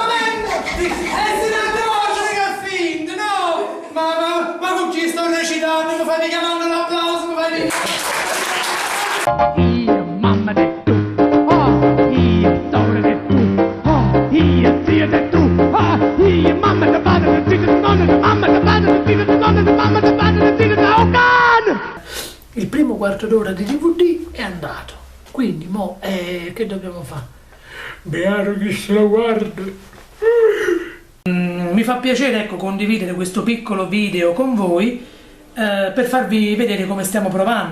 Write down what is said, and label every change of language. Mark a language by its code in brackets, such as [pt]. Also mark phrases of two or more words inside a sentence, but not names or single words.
[it] Finto, no! Ma con chi sto recitando? Mi fai chiamando l'applauso, mi fai Io mamma de tu, io storia de tu, io zia de tu, io mamma de padre de zia de nonna de mamma de padre de zia de nonna de mamma de padre de zia de Ocan! Il primo quarto d'ora di DVD è andato, quindi mo che dobbiamo fare? Beato chi se lo guarda. Mi fa piacere, ecco, condividere questo piccolo video con voi per farvi vedere come stiamo provando.